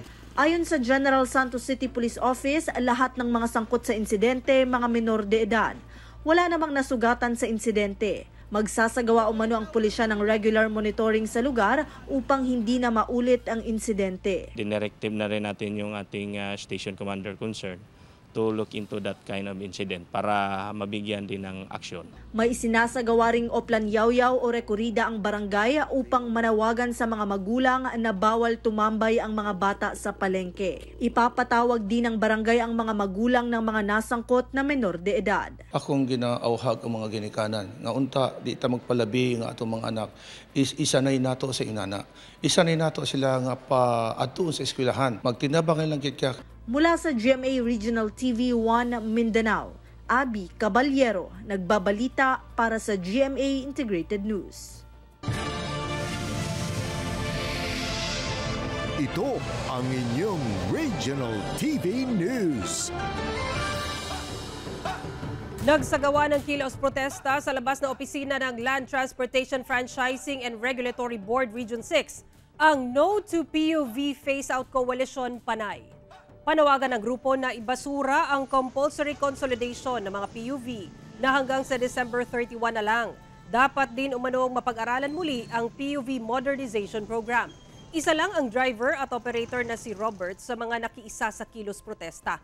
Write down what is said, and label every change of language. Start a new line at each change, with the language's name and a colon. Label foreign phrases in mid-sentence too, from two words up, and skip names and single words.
Filipino: Ayon sa General Santos City Police Office, lahat ng mga sangkot sa insidente, mga minor de edad. Wala namang nasugatan sa insidente. Magsasagawa umano ang pulisya ng
English: regular monitoring
Filipino: sa lugar upang hindi na maulit ang insidente.
English: Directive
Filipino: na rin natin yung ating
English: station commander concerned to look into that kind of incident
Filipino: para mabigyan din ng aksyon. May isinasagawa ring oplan yaw-yaw o rekorida ang barangay upang manawagan sa mga magulang na bawal tumambay ang mga bata sa palengke. Ipapatawag din ng barangay ang mga magulang ng mga nasangkot na menor de edad.
Cebuano: Akong ginaauhag ang mga ginikanan. Nga unta, di ta magpalabi nga atong mga anak. Isanay nato sa inana. Isanay nato sila nga pa adto sa eskwelahan. Magtinabang lang kaya.
Filipino: Mula sa GMA Regional TV 1 Mindanao, Abby Caballero, nagbabalita para sa GMA Integrated News. Ito ang inyong Regional TV News. Nagsagawa ng kilos protesta sa labas na opisina ng Land Transportation Franchising and Regulatory Board Region 6, ang No to PUV Phase-Out Coalition Panay. Panawagan ng grupo na ibasura ang
English: compulsory consolidation
Filipino: ng mga PUV na hanggang sa December 31 na lang. Dapat din umanong mapag-aralan muli ang PUV Modernization Program. Isa lang ang driver at operator na si Robert sa mga nakiisa sa kilos protesta.